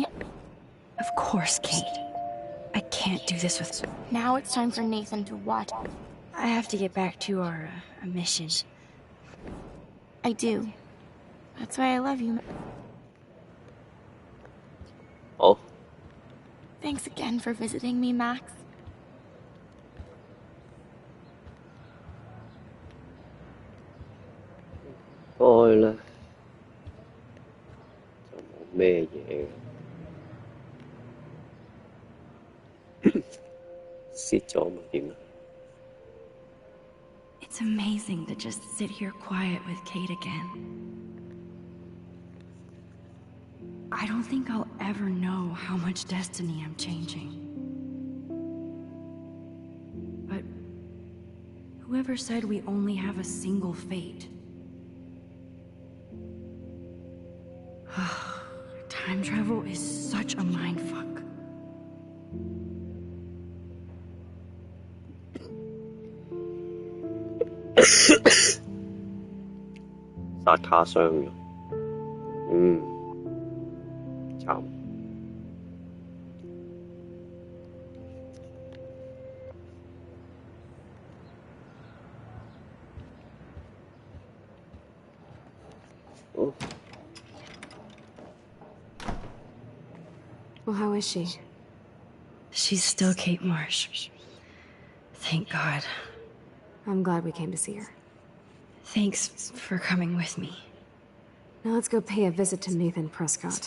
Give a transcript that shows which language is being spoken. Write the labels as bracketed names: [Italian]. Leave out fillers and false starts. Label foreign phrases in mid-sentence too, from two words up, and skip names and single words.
[English] Of course, Kate. I can't do this with... Now it's time for Nathan to watch. I have to get back to our mission. I do. That's why I love you. [Cantonese] 好。 [English] Thanks again for visiting me, Max. [Cantonese] 該咧就冇咩嘢嘅，蝕咗咪點啊？ [English] It's amazing to just sit here quiet with Kate again. I don't think I'll ever know how much destiny I'm changing. But whoever said we only have a single fate? Time travel is such a mindfuck. [Cantonese] 殺卡傷咗，慘。哦。 [English] Well, how is she? She's still Kate Marsh. Thank God. I'm glad we came to see her. Thanks for coming with me. Now let's go pay a visit to Nathan Prescott.